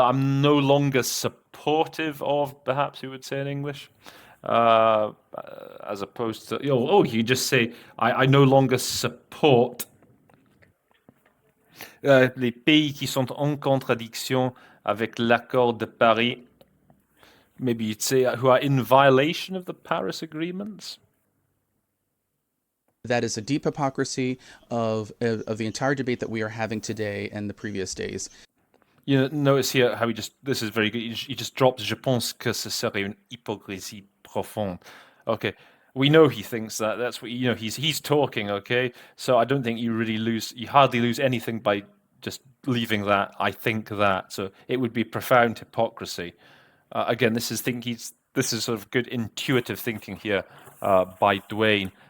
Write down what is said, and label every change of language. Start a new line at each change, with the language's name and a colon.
English: I'm no longer supportive of, perhaps you would say in English, as opposed to, you just say, I no longer support
French: les pays qui sont en contradiction avec l'accord de Paris.
English: maybe you'd say who are in violation of the Paris agreements. That is a deep hypocrisy of the entire debate that we are having today and the previous days. You know, notice here how this is very good. He just drops,
French: je pense que ce serait une hypocrisie profonde.
English: Okay. We know he thinks that. That's what, you know, he's talking, okay? So I don't think you hardly lose anything by just leaving that, I think that. So it would be profound hypocrisy. Again, this is sort of good intuitive thinking here by Dwayne.